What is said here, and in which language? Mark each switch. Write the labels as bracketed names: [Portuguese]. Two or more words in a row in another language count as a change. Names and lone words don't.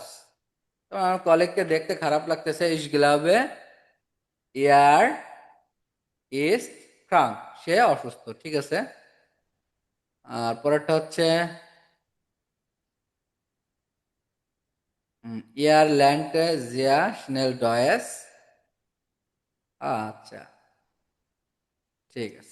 [Bangla] তো আমার কলিগকে দেখতে খারাপ লাগতেছে, [German] ich glaube er ist krank, [Bangla] সে অসুস্থ, ঠিক আছে। আর পরেরটা হচ্ছে [German] er lernt sehr schnell Deutsch. [Bangla] আচ্ছা, ঠিক আছে।